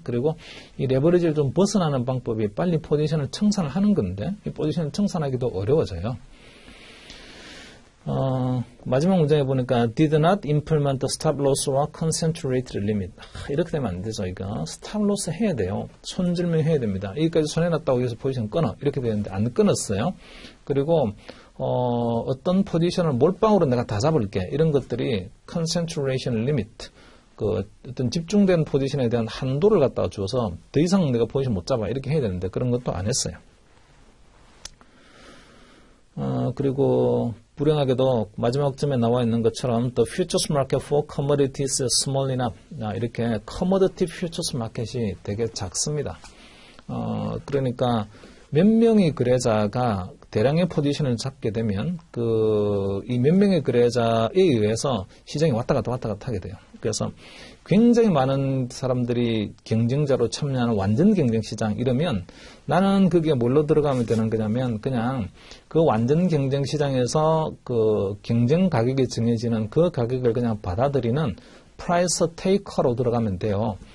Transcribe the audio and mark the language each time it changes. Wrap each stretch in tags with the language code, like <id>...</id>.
<ko>그리고 이 레버리지를 좀 벗어나는 방법이 빨리 포지션을 청산을 하는 건데, 이 포지션을 청산하기도 어려워져요. 마지막 문장에 보니까</ko> <en>did not implement the stop loss or concentrate limit.</en> <ko>이렇게 되면 안 되죠. 이거 stop loss 해야 돼요. 손질명 해야 됩니다. 여기까지 손해났다고 해서 포지션 끊어. 이렇게 되는데 안 끊었어요. 그리고 어떤 포지션을 몰빵으로 내가 다 잡을게. 이런 것들이 concentration limit. 어떤 집중된 포지션에 대한 한도를 갖다가 주어서 더 이상 내가 포지션 못 잡아. 이렇게 해야 되는데 그런 것도 안 했어요. 그리고 불행하게도 마지막쯤에 나와 있는 것처럼</ko> <en>The futures market for commodities is small enough.</en> <ko>이렇게 commodity futures 마켓이 되게 작습니다. 그러니까 몇 명의 거래자가 대량의 포지션을 잡게 되면 이 몇 명의 거래자에 의해서 시장이 왔다 갔다 하게 돼요. 그래서 굉장히 많은 사람들이 경쟁자로 참여하는 완전 경쟁 시장 이러면 나는 그게 뭘로 들어가면 되는 거냐면 그냥 그 완전 경쟁 시장에서 그 경쟁 가격이 정해지는 그 가격을 그냥 받아들이는 프라이스 테이커로 들어가면 돼요.</ko>